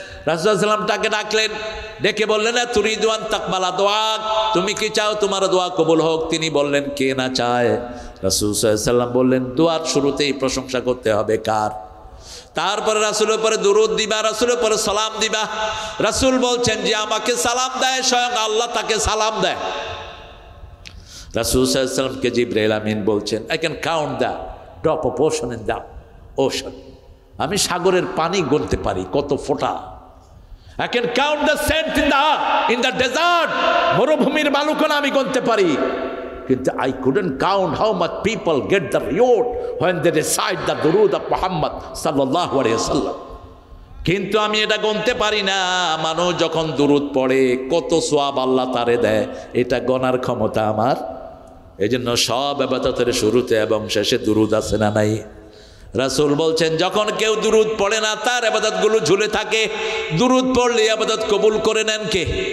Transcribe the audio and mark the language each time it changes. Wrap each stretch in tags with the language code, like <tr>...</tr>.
<bn>রাসূল সাল্লাল্লাহু আলাইহি ওয়াসাল্লাম তাকে ডাকলেন, ডেকে বললেন</bn> <ar>তুরিদু আন তাকবালা দোয়া,</ar> <bn>তুমি কি চাও তোমার দোয়া কবুল হোক? তিনি বললেন কে না চায়? রাসূল সাল্লাল্লাহু আলাইহি ওয়াসাল্লাম বললেন দোয়ার শুরুতেই প্রশংসা করতে হবে কার? তারপরে রাসূলের উপরে দুরূদ দিবা, রাসূলের উপরে সালাম দিবা। রাসূল বলছেন যে আমাকে সালাম দেয় স্বয়ং আল্লাহ তাকে সালাম দেয়। রাসূল সাল্লাল্লাহু আলাইহি ওয়াসাল্লামকে জিবরাইল আমিন বলছেন</bn> <en>I can count the drop of ocean in the ocean.</en> <bn>আমি সাগরের পানি গুনতে পারি কত ফোঁটা।</bn> <en>I can count the sand in the desert.</en> <bn>মরুভূমির বালুকণা আমি গুনতে পারি, কিন্তু</bn> <en>I couldn't count how much people get the reward when they recite the durud of Muhammad sallallahu alaihi wasallam.</en> <bn>কিন্তু আমি এটা গুনতে পারি না, মানুষ যখন দুরুদ পড়ে কত সওয়াব আল্লাহ তারে দেয়, এটা গণার ক্ষমতা আমার। এই জন্য সব ইবাদতের শুরুতে এবং শেষে দুরুদ আছে না নাই? রাসূল বলছেন যখন কেউ দুরুদ পড়ে না তার ইবাদতগুলো ঝুলে থাকে, দুরুদ পড়লে ইবাদত কবুল করে নেন কে?</bn>